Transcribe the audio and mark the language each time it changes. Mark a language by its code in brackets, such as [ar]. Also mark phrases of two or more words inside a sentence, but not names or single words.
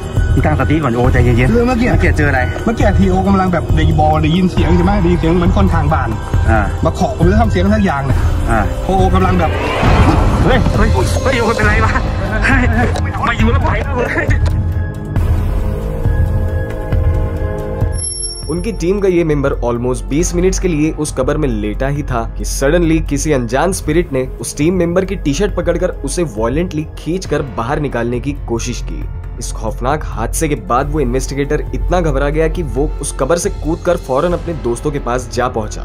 [th] พี่ตั้งสติก่อนโอใจเย็นๆเมื่อกี้เจออะไรเมื่อกี้ทีโอกำลังแบบได้ยินเสียงใช่ไหมได้ยินเสียงเหมือนคนทางบ้านมาเคาะผมจะทำเสียงทักอย่างเนี่ยโอกำลังแบบเฮ้ยโอเป็นไรวะมาอยู่แล้วไปเลย [hi] उनकी टीम का ये मेंबर ऑलमोस्ट 20 मिनट्स के लिए उस कब्र में लेटा ही था कि सडनली किसी अनजान स्पिरिट ने उस टीम मेंबर की टी शर्ट पकड़कर उसे वायलेंटली खींचकर बाहर निकालने की कोशिश की। इस खौफनाक हादसे के बाद वो इन्वेस्टिगेटर इतना घबरा गया कि वो उस कब्र से कूदकर फौरन अपने दोस्तों के पास जा पहुंचा।